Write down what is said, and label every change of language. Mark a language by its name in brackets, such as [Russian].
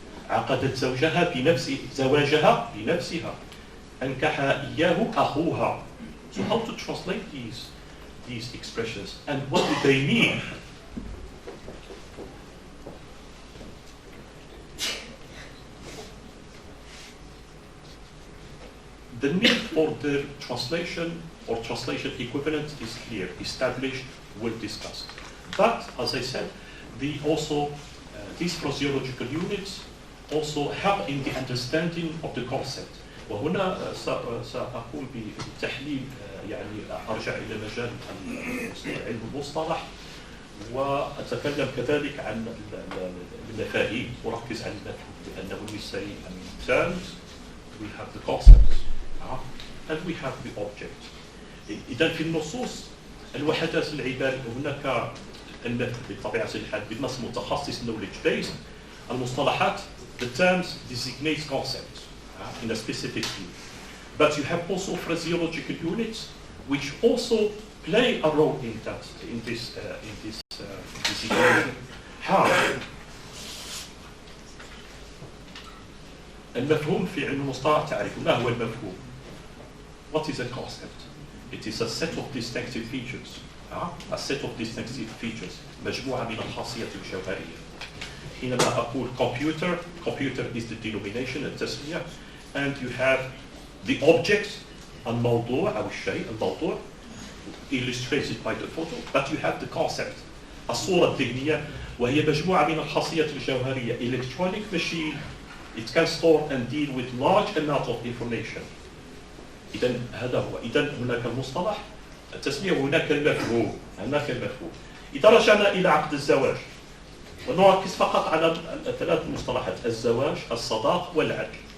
[Arabic] عقدت زواجها بنفسها أنكحها إياه أخوها. [English] So how to translate these expressions and what do they mean? The need for the translation or translation equivalent is clear, established, well discussed. But as I said, these phraseological units also help in the understanding of the concept. [Arabic] وهنا سأقوم بتحليل يعني أرجع إلى مجال علم المصطلح وأتكلم كذلك عن المفاهيم وركز على المفهوم لأنه نسي [English] terms we have the concepts and we have the object. [Arabic] إذا في النصوص الوحدات العبارية هناك بطبيعة الحال بالنص متخصص [English] knowledge based [Arabic] المصطلحات [English] the terms designate concepts in a specific field. But you have also phraseological units which also play a role in that in this designation. How? [Arabic] المفهوم في علم المصطلح تعرف ما هو المفهوم. [English] What is a concept? It is a set of distinctive features. A set of distinctive features. [Arabic] مجموعة من الخاصيات الجوهرية. حينما أقول [English] computer is the denomination التسمية, and you have the object [Arabic] الموضوع أو الشيء الموضوع [English] illustrated by the photo, but you have the concept [Arabic] الصورة الذهنية وهي مجموعة من الخاصيات الجوهرية. [English] Electronic machine it can store and deal with large amount of information. [Arabic] إذا هذا هو. إذا هناك المصطلح التسمية وهناك المفهوم. إذا رجعنا إلى عقد الزواج ونركز فقط على ثلاث مصطلحات الزواج الصداق والعدل.